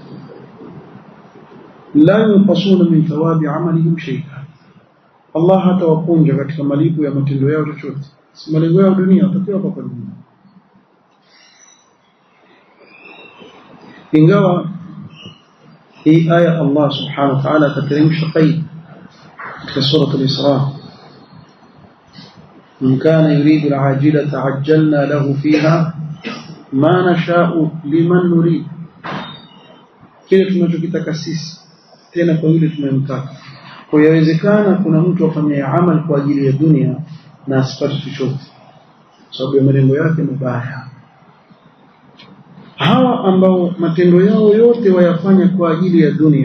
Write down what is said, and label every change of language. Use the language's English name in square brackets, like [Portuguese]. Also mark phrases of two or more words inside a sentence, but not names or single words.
[Arabic] لا ينقصون من ثواب أعمالهم شيئا, [Swahili] Allah hatawapunja katika malipo ya matendo yao chochote. Si malengo yao dunia, watapewa hapa dunia. ingawa hii aya Allah [Arabic] سبحانه وتعالى [Swahili] kateremsha qaid katika sura al-Isra: [Arabic] من كان يريد العاجلة عجلنا له فيها ما نشاء لمن نريد, [Swahili] kile tunachokitaka sisi tena kwa yule tunayemtaka. Kwa yawezekana kuna mtu afanye amal kwa ajili ya dunia na asipate chochote sababu ya malengo yake mabaya. hawa ambao matendo yao yote wayafanya kwa ajili ya dunia.